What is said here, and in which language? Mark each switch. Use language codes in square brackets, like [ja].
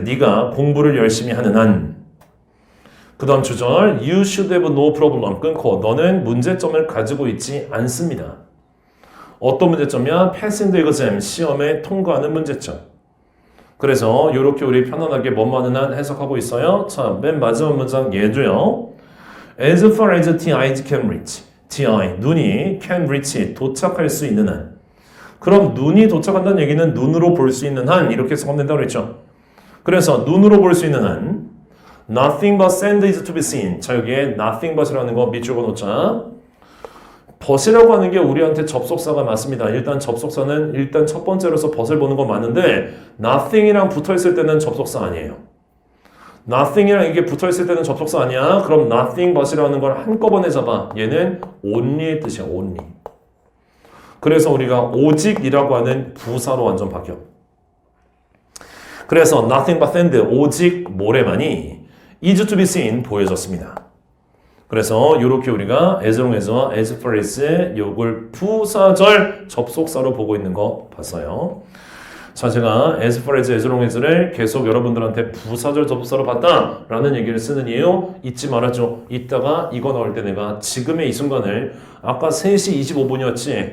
[ko] 네가 공부를 열심히 하는 한. 그 다음 주절 [en] you should have no problem. [ko] 끊고 너는 문제점을 가지고 있지 않습니다. 어떤 문제점이야? [en] passing the exam. [ko] 시험에 통과하는 문제점. 그래서 이렇게 우리 편안하게 뭐뭐 하는 한 해석하고 있어요. 자, 맨 마지막 문장 얘도요. [en] As far as the eyes can reach. the eye, [ko] 눈이 [en] can reach, [ko] 도착할 수 있는 한. 그럼 눈이 도착한다는 얘기는 눈으로 볼 수 있는 한 이렇게 해석하면 된다고 그랬죠. 그래서 눈으로 볼 수 있는 한 [en] Nothing but sand is to be seen. [ko] 자, 여기에 nothing but이라는 거 밑줄 그어놓자. but이라고 하는 게 우리한테 접속사가 맞습니다. 일단 접속사는 일단 첫 번째로서 but을 보는 건 맞는데 nothing이랑 붙어있을 때는 접속사 아니에요. nothing이랑 이게 붙어있을 때는 접속사 아니야. 그럼 nothing but이라는 걸 한꺼번에 잡아. 얘는 only의 뜻이야. only. 그래서 우리가 오직이라고 하는 부사로 완전 바뀌어. [en] 그래서 nothing but sand, [ko] 오직 모래만이 [en] is to be seen [ko] 보여졌습니다. 그래서 이렇게 우리가 as long as와 as far as 요걸 부사절 접속사로 보고 있는 거 봤어요. 자, 제가 as far as long as를 계속 여러분들한테 부사절 접속사로 봤다라는 얘기를 쓰는 이유 잊지 말아줘. 이따가 이거 나올 때 내가 지금의 이 순간을 아까 3시 25분이었지?